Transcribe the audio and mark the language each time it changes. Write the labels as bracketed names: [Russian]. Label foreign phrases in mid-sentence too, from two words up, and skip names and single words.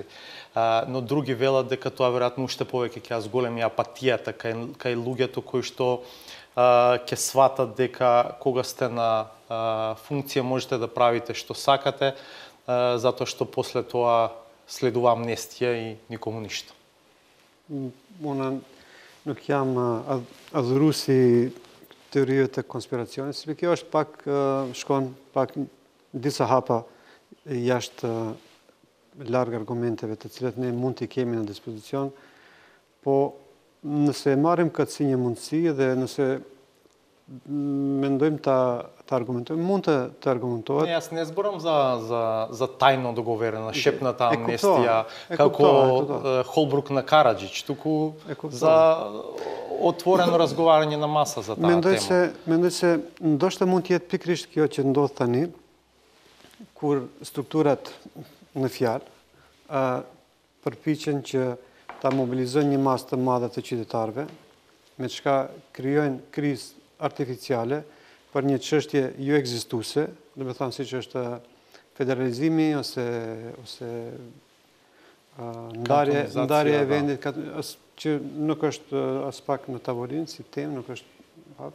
[Macedonian] Но други велат дека тоа веројатно уште повеќе ќе зголеми апатијата кај луѓето кои што ќе сватат дека кога сте на функција можете да правите што сакате, затоа што после тоа следува амнестија и никому ништо. [Albanian] Nuk jam adhurusi teorive të konspiracionit, sepse kjo është pak shkon pak disa hapa jashtë larg argumenteve të cilat ne mund t'i kemi në dispozicion, po nëse marrim këtë si një mundësi dhe nëse mendojmë ta argumentojmë, mund të argumentohet. [Macedonian] Не, јас не зборам за тајно договорена шепната амнестија како Холбрук на Караджич, туку за отворено разговарање на маса за таа тема. [Albanian] Mendoj se ndoshta mund të jetë pikërisht kjo që ndodh tani, kur strukturat në fjalë përpiqen që ta mobilizojnë një masë të madhe të qytetarëve, me çka krijojnë krizë artificiale për një çështje jo ekzistuese, do të thënë siç është federalizimi ose ndarja e vendit që nuk është as pak në tavolinë si temë, nuk është.